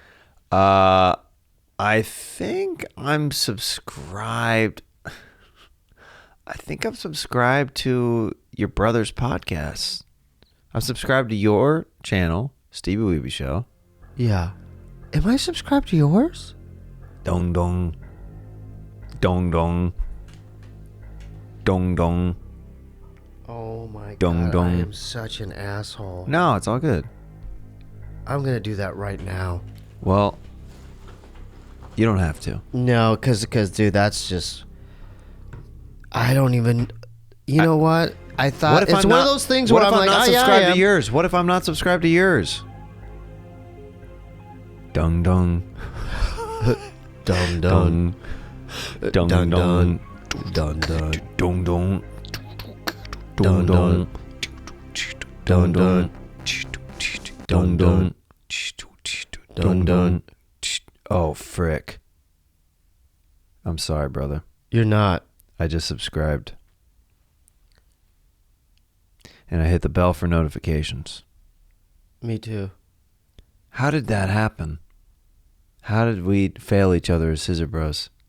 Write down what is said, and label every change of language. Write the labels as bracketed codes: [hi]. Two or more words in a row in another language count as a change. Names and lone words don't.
[en] I think I'm subscribed. I think I'm subscribed to your brother's podcast. I'm subscribed to your channel, Steebee Weebee Show. Yeah. Am I subscribed to yours? Dong dong. Dong dong. Dong dong. Oh my dong, God, dong. I am such an asshole. No, it's all good. I'm going to do that right now. Well, you don't have to. No, because dude, that's just... I don't even... You know what? I thought it's one of those things where I'm like, not subscribed to yours? What if I'm not subscribed to yours? Dung dung. Dun dun. Dung dung. Dun dun. Dung dung. Dun dun. Dun dun. Dun dun. Dun dun. Oh, frick. I'm sorry, brother. You're not. I just subscribed. And I hit the bell for notifications. Me too. How did that happen? How did we fail each other as Scissor Bros?